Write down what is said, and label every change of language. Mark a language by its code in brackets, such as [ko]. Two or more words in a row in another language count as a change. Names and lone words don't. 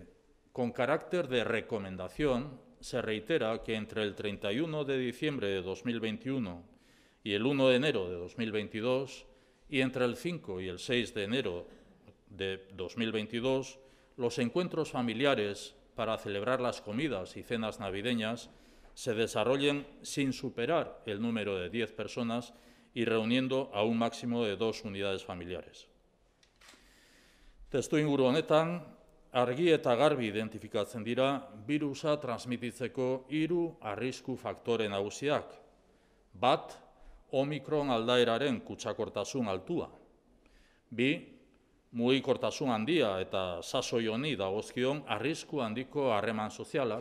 [es] Con carácter de recomendación, se reitera que entre el 31 de diciembre de 2021 y el 1 de enero de 2022, y entre el 5 y el 6 de enero de 2022, los encuentros familiares para celebrar las comidas y cenas navideñas se desarrollen sin superar el número de 10 personas y reuniendo a un máximo de 2 unidades familiares. [eu] Testuinguru honetan, argi eta garbi identifikatzen dira birusa transmititzeko 3 arrisku faktore nagusiak. Bat, Omikron aldaeraren kutsakortasun altua. 2, mugikortasun handia eta sasoi honi dagozkion arrisku handiko harreman sozialak.